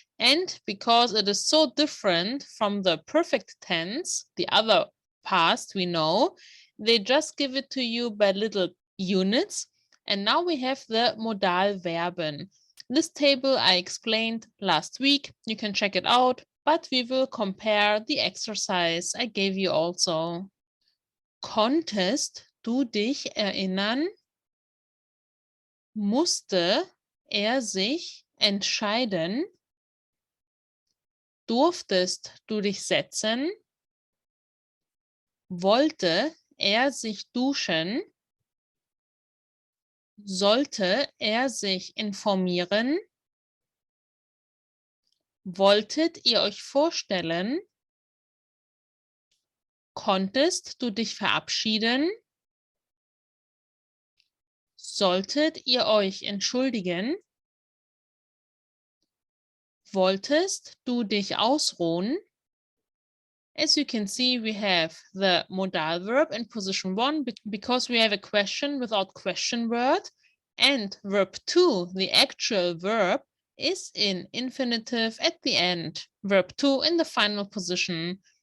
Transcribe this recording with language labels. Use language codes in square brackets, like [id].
[en] And because it is so different from the perfect tense, the other past we know, they just give it to you by little units. And now we have the Modalverben. This table I explained last week. You can check it out, but we will compare the exercise I gave you also. [de] Konntest du dich erinnern? Musste er sich entscheiden? Durftest du dich setzen? Wollte er sich duschen? Sollte er sich informieren? Wolltet ihr euch vorstellen? Konntest du dich verabschieden? Solltet ihr euch entschuldigen? Wolltest du dich ausruhen? [en] As you can see, we have the modal verb in position 1 because we have a question without question word, and verb 2, the actual verb, is in infinitive at the end, verb 2 in the final position.